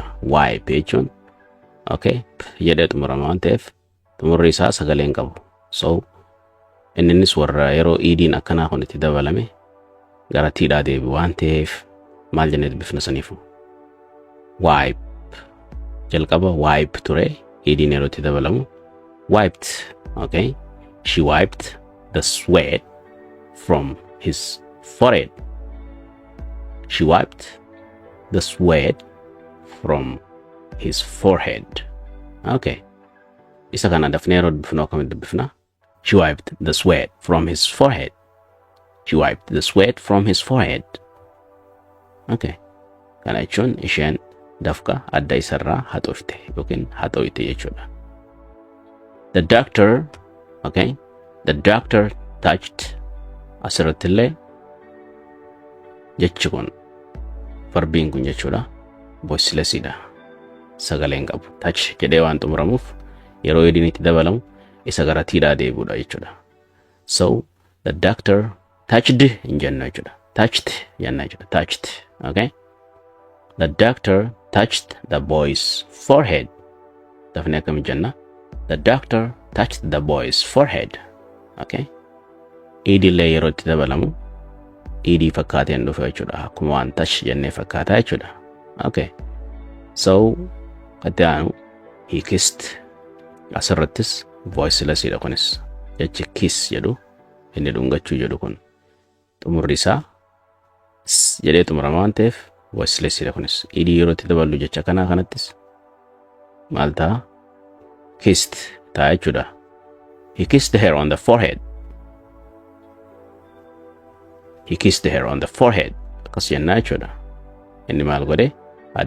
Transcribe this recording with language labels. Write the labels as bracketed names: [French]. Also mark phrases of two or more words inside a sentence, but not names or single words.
[Oromo] Wipe jechuun okay jedhee xumurama waan ta'eef xumurri isaa sagaleen qabu. So innis warra yeroo idiin akkanaa kun itti dabalame gara tiidhaa deebi waan ta'eef maal jennee dubbifna saniifu. Wipe jalqaba wipe ture idiin yeroo itti dabalamu wiped. Okay? [English] She wiped the sweat from his forehead. She wiped the sweat from his forehead. Okay. [Oromo] Isa kana dafnee yeroo dubbifna akkamitti dubbifna? [English] She wiped the sweat from his forehead. She wiped the sweat from his forehead. Okay. [Oromo] Kana jechuun isheen dafqa adda isarraa haxoofte yookiin haxooyte jechuudha. [English] The doctor, okay, the doctor touched [Oromo] asirrattillee jechi kun verbiin kun jechuudha voiceless dha. Sagaleen qabu. Touch jedhee waan xumuramuuf yeroo idiin itti dabalamu isa gara tiidhaa deebi'uudha jechuudha. [English] So the doctor touched [Oromo] in jenna jechuudha. Touched jenna jechuudha. [English] Touched. Okay. The doctor touched the boy's forehead. [Oromo] Dafnee akkami jenna? [English] The doctor touched the boy's forehead. Okay. [Oromo] Idillee yeroo itti dabalamu idii fakkaateen dhufe jechuudha. Akkuma waan touch jennee fakkaataa jechuudha. Okay. So itti aanu [English] he kissed. [Oromo] Asirrattis voiceless dha kunis. Jechi kiss jedhu inni dhungachuu jedhu kun xumurri isaa jedhee xumurama waan ta'eef voiceless dha kunis. Idii yeroo itti daballu jecha kanaa kanattis maal ta'a? Kissed ta'a jechuudha. [English] He kissed her on the forehead. He kissed her on the forehead. [Oromo] Akkas jennaa jechuudha. Inni maal godhe?